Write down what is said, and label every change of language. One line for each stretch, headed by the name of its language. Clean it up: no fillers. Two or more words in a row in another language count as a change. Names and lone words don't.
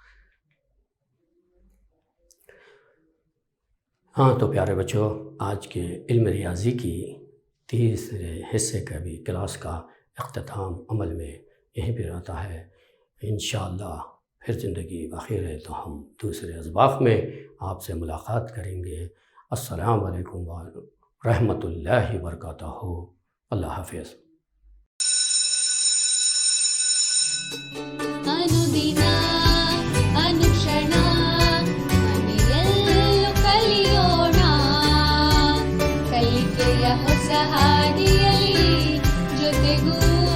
Urdu: ہاں تو پیارے بچوں، آج کے علم ریاضی کی تیسرے حصے کا بھی کلاس کا اختتام عمل میں یہیں پہ رہتا ہے.
Arabic: انشاءاللہ
Urdu: پھر زندگی بخیر ہے تو ہم دوسرے اسباق میں آپ سے ملاقات کریں گے.
Arabic: السلام علیکم ورحمۃ اللہ وبرکاتہ.
Urdu: اللہ حافظ.
Kannada: ಅನುದಿನ ಅನುಕ್ಷಣ ಮನೆಯಲ್ಲೂ ಕಲಿಯೋಣ, ಕಲಿಕೆಯ ಹೊಸ ಹಾದಿಯಲ್ಲಿ ಜೊತೆಗೂ